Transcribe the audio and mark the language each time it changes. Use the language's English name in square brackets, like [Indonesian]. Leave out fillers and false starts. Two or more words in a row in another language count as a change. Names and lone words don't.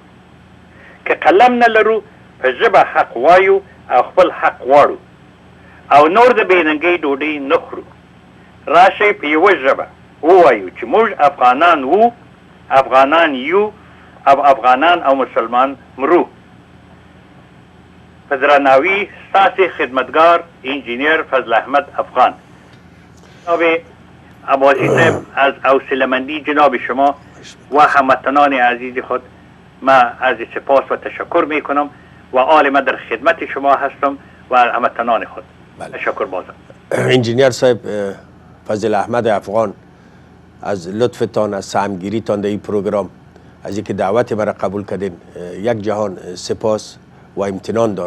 [Pashto] که قلم نه لرو، په ژبه حق وایو او خپل حق غواړو او نور د بېننګۍ ډوډۍ نه خورو. راشئ په یوه ژبه ووایو چې موږ افغانان وو، افغانان یو او افغانان او مسلمان مرو. په درناوي، ستاسې خدمتګار انجینیر فضل احمد افغان. [Persian] جناب عباسی صاحب، از حوصله‌مندی جناب شما و هموطنان عزیز خود من از سپاس و تشکر میکنم و آل من در خدمت شما هستم و هموطنان خود. تشکر بازم. انجینیر صاحب فضل احمد افغان، از لطفتان، از سهمگیریتان در این پروگرام، از اینکه دعوت مرا قبول کردین، یک جهان سپاس و امتنان دارم.